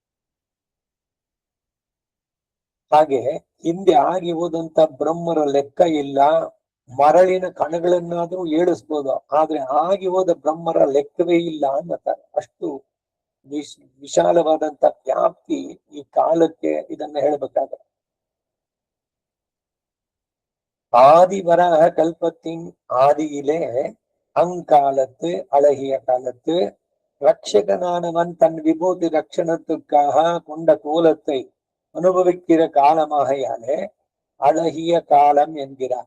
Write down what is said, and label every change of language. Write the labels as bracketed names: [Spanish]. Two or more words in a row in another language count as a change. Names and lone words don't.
[Kannada] ಹಾಗೆ ಹಿಂದೆ ಆಗಿ ಹೋದಂತ ಬ್ರಹ್ಮರ ಲೆಕ್ಕ ಇಲ್ಲ. ಮರಳಿನ ಕಣಗಳನ್ನಾದ್ರೂ ಏಳಿಸ್ಬೋದು, ಆದ್ರೆ ಆಗಿ ಹೋದ ಬ್ರಹ್ಮರ ಲೆಕ್ಕವೇ ಇಲ್ಲ ಅನ್ನತಾರೆ. ಅಷ್ಟು ವಿಶಾಲವಾದಂತ ವ್ಯಾಪ್ತಿ ಈ ಕಾಲಕ್ಕೆ ಇದನ್ನ ಹೇಳ್ಬೇಕಾದ್ರೆ. [Tamil] ஆதிவராக கல்பத்தின் ஆதியிலே அங்காலத்து அழகிய காலத்து ரட்சகனானவன் தன் விபூதி ரட்சணத்துக்காக கொண்ட கோலத்தை அனுபவிக்கிற காலமாகையாலே அழகிய காலம் என்கிறார்.